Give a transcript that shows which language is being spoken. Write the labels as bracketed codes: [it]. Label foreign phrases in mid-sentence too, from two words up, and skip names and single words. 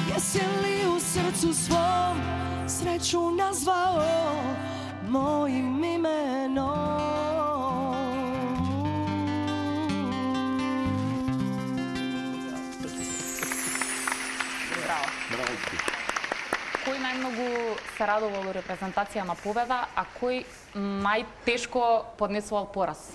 [hr] cijeli u srcu svom sreću nazvao mojim imenom. [mk] Браво. Кој најмногу се радувал во репрезентација на победа, а кој најтешко поднесувал пораз?